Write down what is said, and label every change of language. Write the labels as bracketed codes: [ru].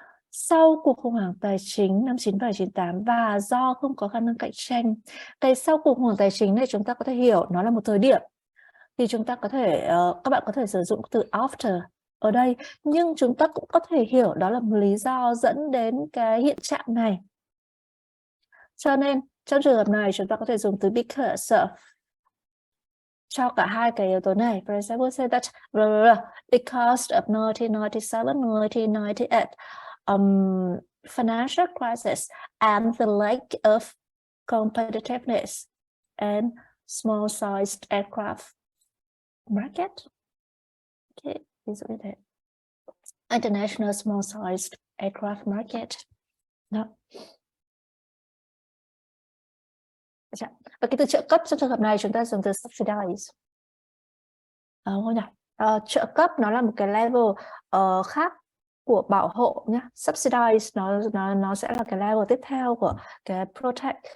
[vi] Sau cuộc khủng hoảng tài chính năm 97, 98 và do không có khả năng cạnh tranh, cái sau cuộc khủng hoảng tài chính này chúng ta có thể hiểu nó là một thời điểm, thì chúng ta có thể các bạn có thể sử dụng từ after ở đây, nhưng chúng ta cũng có thể hiểu đó là một lý do dẫn đến cái hiện trạng này. Cho nên trong trường hợp này chúng ta có thể dùng từ because of cho cả hai cái yếu tố này. [en] For example, say that because of 1997, 1998 financial crisis and the lack of competitiveness and small-sized aircraft market. Okay, [vi] ví dụ như thế. [en] International small-sized aircraft market. [vi] Đó. Và cái từ trợ cấp trong trường hợp này chúng ta dùng từ subsidize. Đúng không nhỉ? Trợ cấp nó là một cái level khác của bảo hộ nhé. Subsidize nó sẽ là cái level tiếp theo của cái protect.